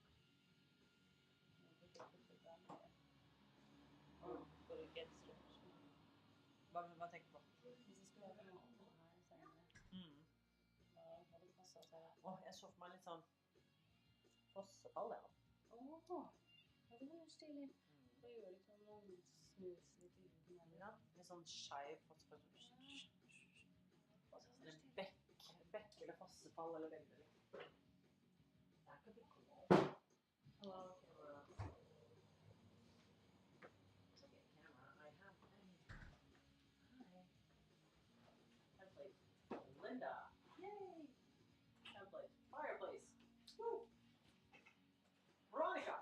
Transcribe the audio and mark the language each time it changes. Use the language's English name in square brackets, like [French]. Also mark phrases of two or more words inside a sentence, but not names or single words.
[English] Maybe they put it down there. Oh, put it against it. [Swedish] Vad tänker du på? Precis, ska jag ha den här sen? Ja, vad det passar så här. [Norwegian] Jeg så for meg litt sånn fossefall, ja. Ja, det var jo stilig. Det er jo liksom noen snus litt i den. Ja, litt sånn skeiv fossefall. Bekk eller fossefall eller begge deler. [English] That could be cool. Hello, camera. Okay, camera. I have hi. Template. Linda. Yay! Template. Fireplace. Woo! Veronica.